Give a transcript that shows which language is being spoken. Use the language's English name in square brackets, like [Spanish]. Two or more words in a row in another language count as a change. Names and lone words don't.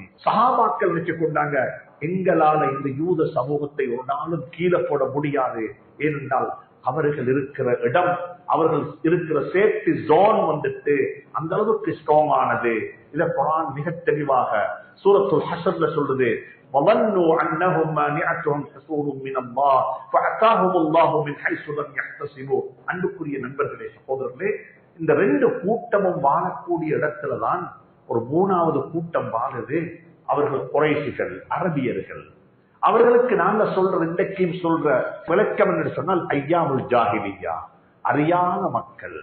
[Tamil] சஹாபாக்கள் நினைச்சு கொண்டாங்க எங்களால இந்த யூத சமூகத்தை ஒரு நாளும் கீழே போட முடியாது. ஏனென்றால் அவர்கள் இருக்கிற இடம், அவர்கள் இருக்கிற [English] safety zone [Tamil] வந்துட்டு அந்த அளவுக்கு ஸ்ட்ராங் ஆனது. இத குர்ஆன் மிக தெளிவாக சூரத்துல் ஹஷ்ர்ல சொல்லுது. [Arabic] وَظَنُّوا أَنَّهُمْ مَانِعَتُهُمْ حُصُونٌ مِّنَ اللَّهِ فَأَتَاهُمُ اللَّهُ مِنْ حَيْثُ لَمْ يَحْتَسِبُوا. [Tamil] அன்புக்குரிய நண்பர்களே, சகோதரர்களே, இந்த ரெண்டு கூட்டமும் வாழக்கூடிய இடத்துலதான் ஒரு மூணாவது கூட்டம் வாழுது. அவர்கள் குறைஷிகள், அரபியர்கள். அவர்களுக்கு நாங்க சொல்ற இன்றைக்கும் சொல்ற விளக்கம் என்று சொன்னால் [Arabic] أيام الجاهلية, [Tamil] அறியாத மக்கள்.